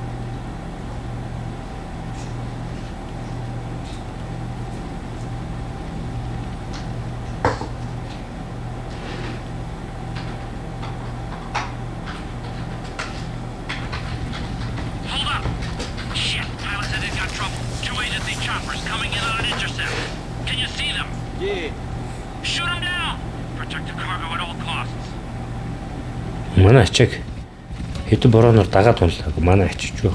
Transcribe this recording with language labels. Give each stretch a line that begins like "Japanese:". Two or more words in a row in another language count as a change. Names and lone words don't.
English: Hold up. Shit, pilot said it got trouble. 2 agency choppers coming in on an intercept. Can you see them? Yeah. Shoot them down. Protect the cargo at all costs.
Mongolian: Манай ачааг хэдэн борооноор дагаад тунлаа. Манай ачиж байх.